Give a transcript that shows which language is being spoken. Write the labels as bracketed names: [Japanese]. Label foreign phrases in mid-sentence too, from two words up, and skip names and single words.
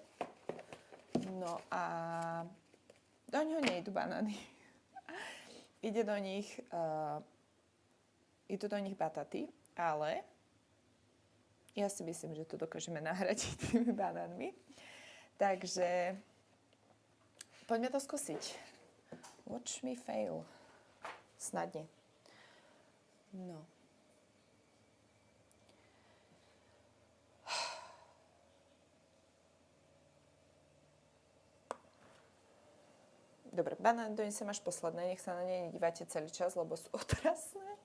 [Slovak] No a do ňoho nejdu banány. Idú do nich bataty, ale ja si myslím, že to dokážeme nahradiť tými banánmi. Takže poďme to skúsiť. [English] Watch me fail. [Slovak] Snadne. No. Dobre, banán donesem až posledné, nech sa na ne nedívate celý čas, lebo sú otrasné.